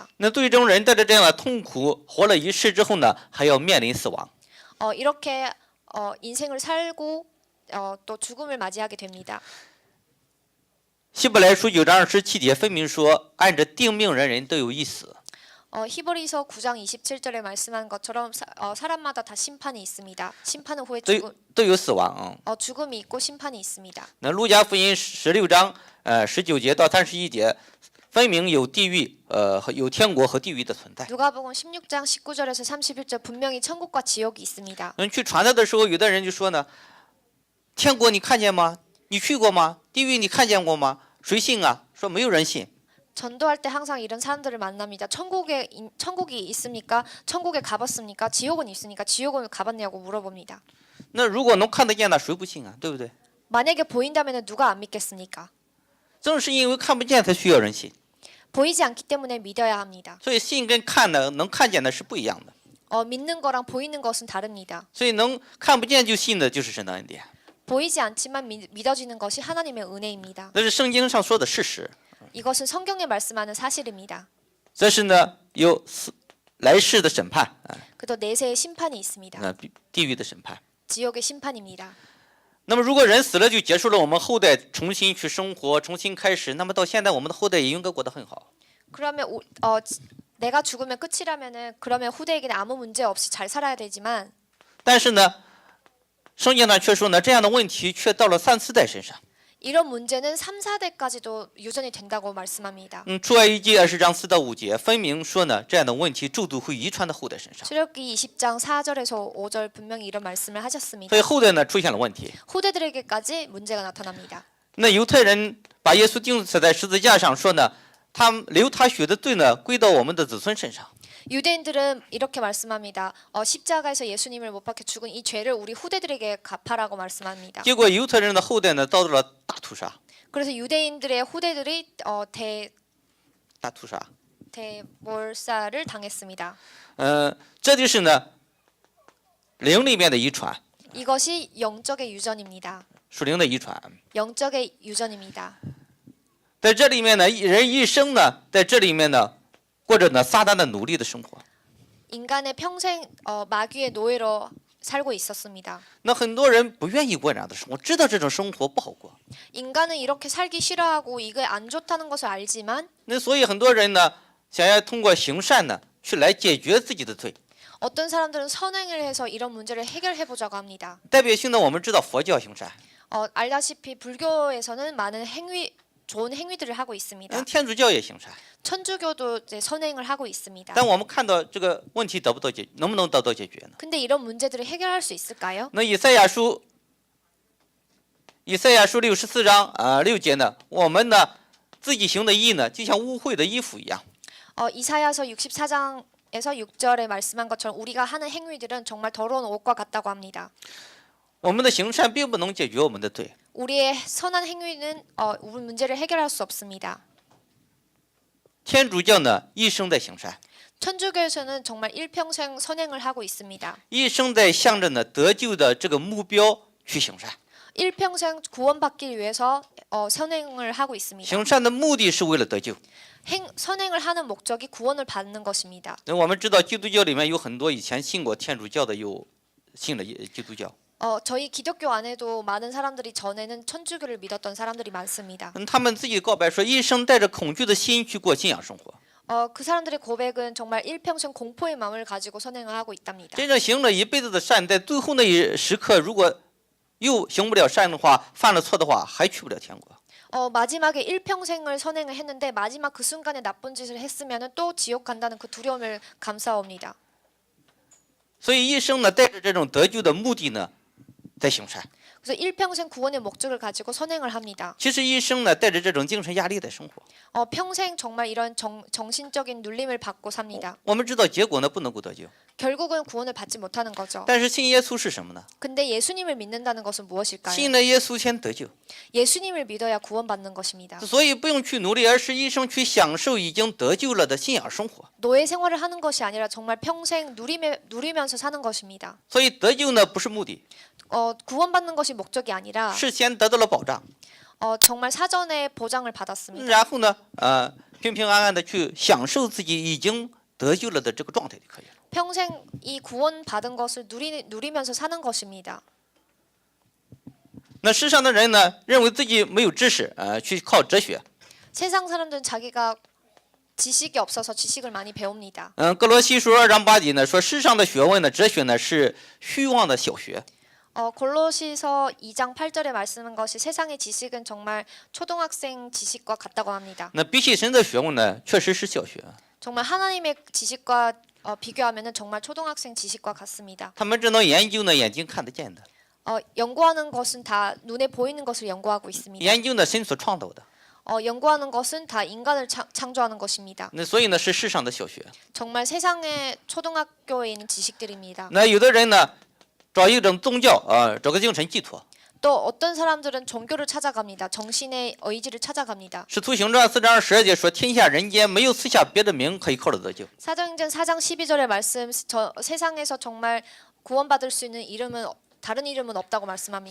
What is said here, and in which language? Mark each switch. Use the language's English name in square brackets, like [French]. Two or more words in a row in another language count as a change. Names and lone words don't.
[Chinese] 那对这种人带着这样的痛苦活了一世之后呢，还要面临死亡。 [Korean] 이렇게 인생을 살고 또 죽음을 맞이하게 됩니다. [Chinese] 希伯来书9章27节分明说，按着定命人都有一死。 [Korean] 히브리서 9장 27절에 말씀한 것처럼 사람마다 다 심판이 있습니다. 심판 후에 [Chinese] 都有死亡。 [Korean] 죽음이 있고 심판이 있습니다. [Chinese] 那路加福音16章19节到31节，分明有地狱有天国和地狱的存在。 [Korean] 누가복음 16장 19절에서 31절 분명히 천국과 지옥이 있습니다. [Chinese] 去传道的时候，有的人就说呢，天国你看见吗？你去过吗？地狱你看见过吗？谁信啊？说没有人信。 [Korean] 전도할 때 항상 이런 사람들을 만납니다. 천국이 있습니까? 천국에 가봤습니까? 지옥은 있으니까 지옥을 가봤냐고 물어봅니다. [Chinese] 那如果能看得见，那谁不信啊？对不对？ [Korean] 만약에 보인다면 누가 안 믿겠습니까? [Chinese] 正是因为看不见，才需要人信。 [Korean] 보이지 않기 때문에 믿어야 합니다. [Chinese] 所以信跟看的能看见的是不一样的。 [Korean] 믿는 거랑 보이는 것은 다릅니다. [Chinese] 所以能看不见就信的，就是神的恩典。 [Korean] 보이지 않지만 믿어지는 것이 하나님의 은혜입니다. [Chinese] 这是圣经上说的事实。 [Korean] 이것은 성경에 말씀하는 사실입니다. [Chinese] 这是呢有来世的审判， [Korean] 그도 내세의 심판이 있습니다. [Chinese] 地狱的审判。 [Korean] 지옥의 심판입니다. [Chinese] 那么如果人死了就结束了，我们后代重新去生活，重新开始，那么到现在我们的后代也应该过得很好。 [Korean] 그러면 내가 죽으면 끝이라면은 그러면 후대에게는 아무 문제 없이 잘 살아야 되지만 [Chinese] 但是呢，圣经上却说呢，这样的问题却到了3、4代身上。 [Korean] 이런 문제는 3, 4대까지도 유전이 된다고 말씀합니다. [Chinese] 出埃及记20章4到5节分明说呢，这样的问题咒诅会遗传到后代身上， [Korean] 출애굽기 20장 4절에서 5절 분명히 이런 말씀을 하셨습니다. [Chinese] 所以后代呢出现了问题。 [Korean] 후대들에게까지 문제가 나타납니다. [Chinese] 那犹太人把耶稣钉死在十字架上，说呢，流他血的罪呢归到我们的子孙身上。 [Korean] 유대인들은 이렇게 말씀합니다. 십자가에서 예수님을 못 박혀 죽은 이 죄를 우리 후대들에게 갚아라고 말씀합니다. [Chinese] 结果犹太人的后代呢遭到了大屠杀。 [Korean] 그래서 유대인들의 후대들이 [Chinese] 大屠杀。 [Korean] 대몰살을 당했습니다. [Chinese] 这就是呢灵里面的遗传， [Korean] 이것이 영적의 유전입니다. [Chinese] 属灵的遗传。 [Korean] 영적의 유전입니다. [Chinese] 在这里面呢，人一生呢，在这里面呢，过着呢撒旦的奴隶的生活。 [Korean] 인간의 평생 마귀의 노예로 살고 있었습니다. [Chinese] 那很多人不愿意过这样的生活，知道这种生活不好过。 [Korean] 인간은 이렇게 살기 싫어하고 이게 안 좋다는 것을 알지만 [Chinese] 那所以很多人呢，想要通过行善呢，去来解决自己的罪。 [Korean] 어떤 사람들은 선행을 해서 이런 문제를 해결해 보자고 합니다. [Chinese] 代表性呢，我们知道佛教行善， [Korean] 알다시피 불교에서는 많은 좋은 행위들을 하고 있습니다. [Chinese] 天主教也行善。 [Korean] 천주교도 이제 선행을 하고 있습니다. [Chinese] 但我们看到这个问题得不到解，能不能得到解决呢？ [Korean] 근데 이런 문제들을 해결할 수 있을까요? [Chinese] 那以赛亚书64章6节呢，我们呢自己行的义呢，就像污秽的衣服一样。 [Korean] 이사야서 64장에서 6절에 말씀한 것처럼 우리가 하는 행위들은 정말 더러운 옷과 같다고 합니다. [Chinese] 我们的行善并不能解决我们的罪。 [Korean] 우리의 선한 행위는 우리 문제를 해결할 수 없습니다. [Chinese] 天主教呢，一生在行善， [Korean] 천주교에서는 정말 일평생 선행을 하고 있습니다. [Chinese] 一生在向着呢得救的这个目标去行善。 [Korean] 일평생 구원받기 위해서 선행을 하고 있습니다. [Chinese] 行善的目的是为了得救。 [Korean] 선행을 하는 목적이 구원을 받는 것입니다. [Chinese] 我们知道基督教里面有很多以前信过天主教的，有信了基督教。 [Korean] 저희 기독교 안에도 많은 사람들이 전에는 천주교를 믿었던 사람들이 많습니다. [Chinese] 他们自己告白说，一生带着恐惧的心去过信仰生活。 [Korean] 그 사람들의 고백은 정말 일평생 공포의 마음을 가지고 선행을 하고 있답니다. [Chinese] 真正行了一辈子的善，在最后那一时刻，如果又行不了善的话，犯了错的话，还去不了天国。 [Korean] 마지막에 일평생을 선행을 했는데 마지막 그 순간에 나쁜 짓을 했으면 또 지옥 간다는 그 두려움을 감사합니다. [Chinese] 所以一生呢，带着这种得救的目的呢，在行善。 [Korean] 그래서 일평생 구원의 목적을 가지고 선행을 합니다. [Chinese] 其实一生呢，带着这种精神压力在生活。 [Korean] 평생 정말 이런 정신적인 눌림을 받고 삽니다. [Chinese] 我们知道结果呢，不能够得救。 [Korean] 결국은 구원을 받지 못하는 거죠. [Chinese] 但是信耶稣是什么呢？ [Korean] 근데 예수님을 믿는다는 것은 무엇일까요? [Chinese] 信了耶稣先得救， [Korean] 예수님을 믿어야 구원받는 것입니다. [Chinese] 所以不用去努力，而是一生去享受已经得救了的信仰生活。 [Korean] 노예 생활을 하는 것이 아니라 정말 평생 누리면서 사는 것입니다. [Chinese] 所以得救呢，不是目的， [Korean] 구원받는 것이 목적이 아니라 [Chinese] 事先得到了保障， [Korean] 정말 사전에 보장을 받았습니다. [Chinese] 然后呢，平平安安的去享受自己已经得救了的这个状态就可以了。 [Korean] 평생 이 구원받은 것을 누리면서 사는 것입니다. [Chinese] 那世上的人呢，认为自己没有知识，去靠哲学。 [Korean] 세상 사람들은 자기가 지식이 없어서 지식을 많이 배웁니다. [Chinese] 哥罗西书2章8节呢说，世上的学问呢，哲学呢是虚妄的小学。 [Korean] 골로시서 2장 8절에 말씀한 것이 세상의 지식은 정말 초등학생 지식과 같다고 합니다. [Chinese] 那比起神的学问呢，确实是小学。 [Korean] 정말 하나님의 지식과 비교하면은 정말 초등학생 지식과 같습니다. [Chinese] 他们只能研究呢眼睛看得见的， [Korean] 연구하는 것은 다 눈에 보이는 것을 연구하고 있습니다. [Chinese] 研究呢神所创造的。 [Korean] 연구하는 것은 다 인간을 창조하는 것입니다. [Chinese] 那所以呢是世上的小学。 [Korean] 정말 세상의 초등학교에 있는 지식들입니다. [Chinese] 那有的人呢，找一种宗教，找个精神寄托。 [Korean] 또 어떤 사람들은 종교를 찾아갑니다. 정신의 의지를 찾아갑니다. [Chinese] 使徒行传4章12节说，天下人间没有赐下别的名可以靠着得救。 [Korean] 사도행전 4장 12절의 말씀, 세상에서 정말 구원받을 수 있는 이름은 다른 이름은 없다고 말씀합니다.